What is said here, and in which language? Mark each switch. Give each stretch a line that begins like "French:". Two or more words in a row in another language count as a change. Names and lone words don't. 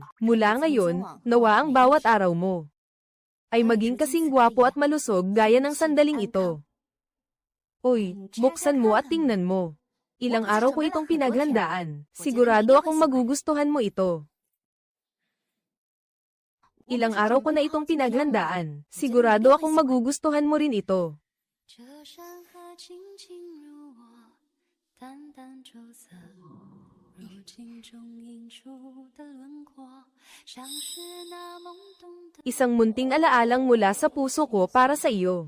Filipino: Mula ngayon, nawa ang bawat araw mo ay maging kasing gwapo at malusog gaya ng sandaling ito. Uy, buksan mo at tingnan mo. Ilang araw ko itong pinaghandaan. Sigurado akong magugustuhan mo ito. Ilang araw ko na itong pinaghandaan. Sigurado akong magugustuhan mo rin ito.
Chinese: 这山河静静如我，淡淡釉色，如镜中映出的轮廓，像是那懵懂的
Filipino: Isang munting alaalang mula sa puso ko para sa iyo.